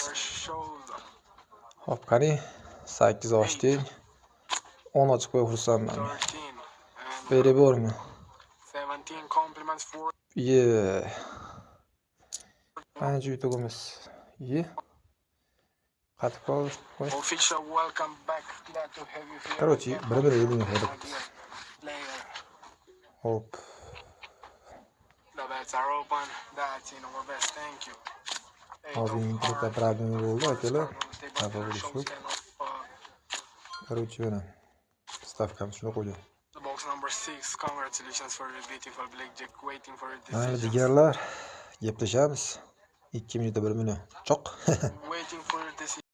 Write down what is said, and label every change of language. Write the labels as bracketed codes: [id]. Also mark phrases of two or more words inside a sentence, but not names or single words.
[uz] Hop, qani 8 ochdik. 10 ochib qo'yib xursandman. Beri bormi? [en] 17 compliments for [uz] Qancha yutug'imiz? Qatib qol. [en] official welcome back. Glad to have you here. [uz] Короче, bir yedim hozir. Hop. [en] The bets are open. That's in our best. Thank you. [uz] Hozir internetda problem bo'ldi akalar. Xafa bo'lish yo'q. Короче, mana stavkam shuni qo'ydim. [en] The box number 6. Congratulations for your beautiful blackjack. Waiting for your [uz] Mayli [en] decision. [uz] digarlar, gaplashamiz. 2 minutda 1 million. Choq. [en] Waiting for your decision.